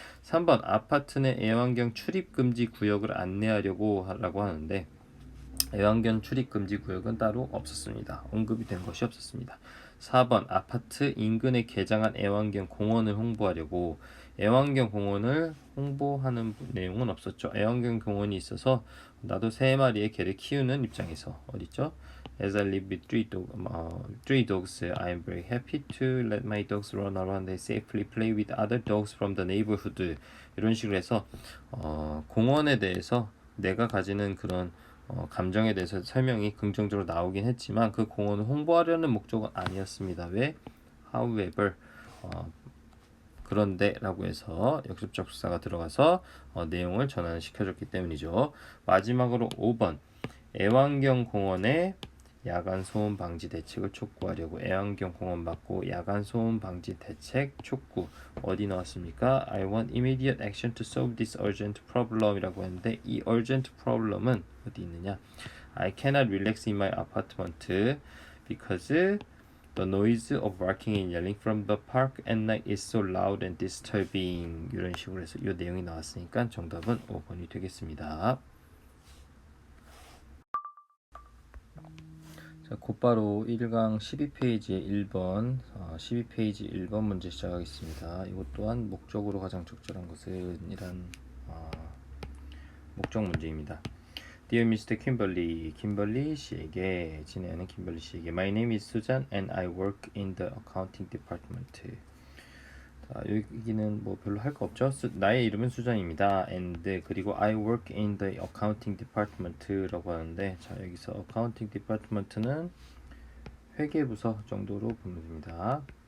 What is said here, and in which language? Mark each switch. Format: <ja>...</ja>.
<ko>3번 아파트 내 애완견 출입 금지 구역을 안내하려고 하라고 하는데 애완견 출입 금지 구역은 따로 없었습니다. 언급이 된 것이 없었습니다. 4번 아파트 인근에 개장한 애완견 공원을 홍보하려고 애완견 공원을 홍보하는 내용은 없었죠. 애완견 공원이 있어서 나도 3마리의 개를 키우는 입장에서 어딨죠?</ko> <en>As I live with three dogs, I am very happy to let my dogs run around and safely play with other dogs from the neighborhood.</en> <ko>이런 식으로 해서 공원에 대해서 내가 가지는 그런 감정에 대해서 설명이 긍정적으로 나오긴 했지만 그 공원을 홍보하려는 목적은 아니었습니다. 왜? However, 그런데 라고 해서 역습적 수사가 들어가서 내용을 전환을 시켜줬기 때문이죠. 마지막으로 5번 애완견 공원의 야간 소음 방지 대책을 촉구하려고 애완견 공원 맞고 야간 소음 방지 대책 촉구 어디 나왔습니까?</ko> <en>I want immediate action to solve this urgent problem이라고 했는데 이 urgent problem은</en> <ko>어디 있느냐?</ko> <en>I cannot relax in my apartment because the noise of barking and yelling from the park at night is so loud and disturbing.</en> <ko>이런 식으로 해서 이 내용이 나왔으니까 정답은 5번이 되겠습니다. 자, 곧바로 1강 12페이지의 1번 12페이지 1번 문제 시작하겠습니다. 이것 또한 목적으로 가장 적절한 것은 이란 목적 문제입니다.</ko> <en>Dear Mr.</en> <ko>김벌리 씨에게 진행하는 김벌리 씨에게</ko> <en>My name is Susan and I work in the accounting department.</en> <ko>자, 여기는 뭐 별로 할 거 없죠. 나의 이름은 수잔입니다. And 그리고</ko> <en>I work in the accounting department</en> <ko>라고 하는데 자, 여기서 accounting department는 회계부서 정도로 보면 됩니다.</ko>